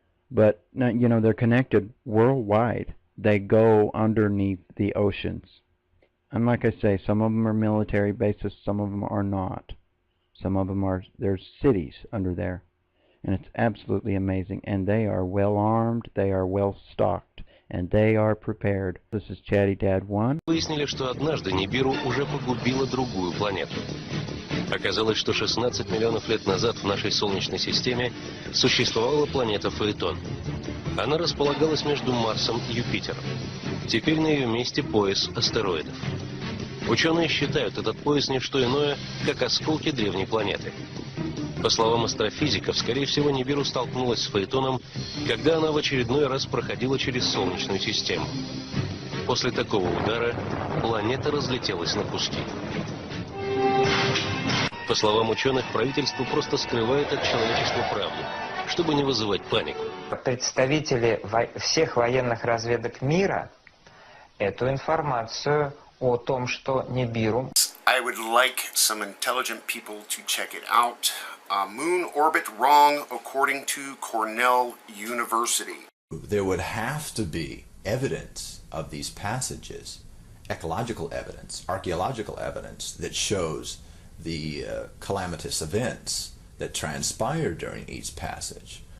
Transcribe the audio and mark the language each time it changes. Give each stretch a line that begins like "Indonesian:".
English: But, you know, they're connected worldwide. They go underneath the oceans. And like I say, some of them are military bases, some of them are not. Some of them are, there's cities under there. And it's absolutely amazing. And they are well armed, they are well stocked, and they are prepared. This is Chatty Dad 1.
Russian: Выяснили, что однажды Нибиру уже погубила другую планету. Оказалось, что 16 миллионов лет назад в нашей Солнечной системе существовала планета Фаэтон. Она располагалась между Марсом и Юпитером. Теперь на ее месте пояс астероидов. Ученые считают этот пояс не что иное, как осколки древней планеты. По словам астрофизиков, скорее всего, Нибиру столкнулась с Фаэтоном, когда она в очередной раз проходила через Солнечную систему. После такого удара планета разлетелась на куски. По словам ученых, правительство просто скрывает от человечества правду, чтобы не вызывать панику. Представители всех военных разведок мира эту информацию о том, что Нибиру.
English: I would like some intelligent people to check it out. Moon orbit wrong according to Cornell University. There would have to be evidence of these passages, ecological evidence, archaeological evidence that shows the calamitous events that transpired during each passage.